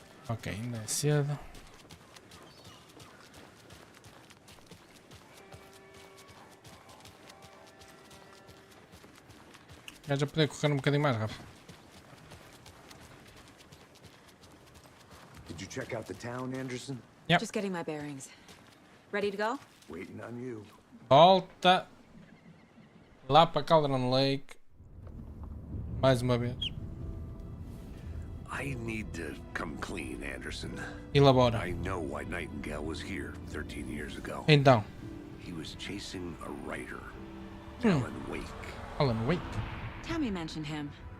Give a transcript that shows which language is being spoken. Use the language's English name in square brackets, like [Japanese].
[Portuguese] Ok, ainda é cedo. Já poder correr um bocadinho mais rápido. [English] Did you check out the town, Anderson? Yep. Just getting my bearings. Ready to go? Waiting on you. [Portuguese] Volta lá para Cauldron Lake. Mais uma vez. [English] I need to come clean, Anderson. [Portuguese] Elabora. [English] I know why Nightingale was here 13 years ago. [Portuguese] Então. [English] He was chasing a writer, Alan Wake. Alan Wake. Tammy mentioned him.